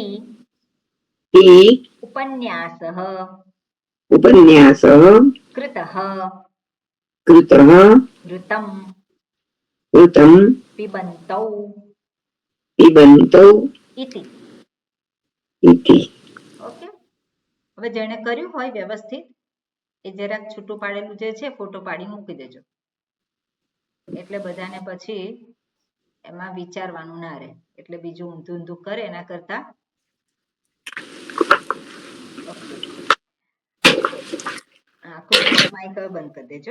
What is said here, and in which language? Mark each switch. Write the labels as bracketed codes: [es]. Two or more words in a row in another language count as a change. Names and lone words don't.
[sa] हि उपन्यासः उपन्यासः कृतः कृतः ऋतं कृतं पिबन्तौ पिबन्तौ इति. इति [gu] ઓકે, હવે જેણે કર્યું હોય વ્યવસ્થિત એ જરાક છૂટું પાડેલું જે છે ફોટો પાડી મૂકી દેજો, એટલે બધાને પછી એમાં વિચારવાનું ના રહે, એટલે બીજું ઊંધું ઊંધું કરે એના કરતા. આખું માઇક હવે બંધ કરી દેજો.